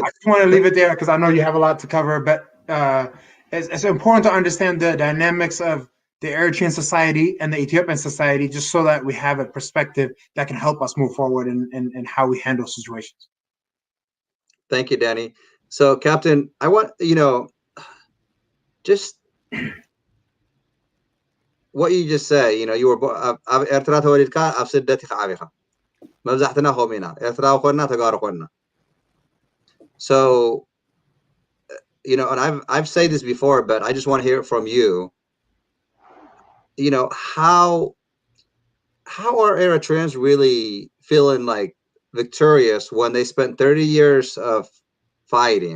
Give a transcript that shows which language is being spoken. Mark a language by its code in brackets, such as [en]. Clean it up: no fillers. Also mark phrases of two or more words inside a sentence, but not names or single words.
[en] I just want to leave it there because I know you have a lot to cover, but it's important to understand the dynamics of the Eritrean society and the Ethiopian society, just so that we have a perspective that can help us move forward in how we handle situations. Thank you, Danny. So, Captain, I want, just what you just say, you were [ti] ኤርትራ ተወሊድካ ኣብ ስደት ኢኻ ዓቢኻ መብዛሕትና ከምኡ ኢና ኤርትራዊ ኮይና ተጋሩ ኮይና. [en] So, and I've said this before, but I just want to hear it from you. How are Eritreans really feeling like victorious when they spent 30 years of fighting?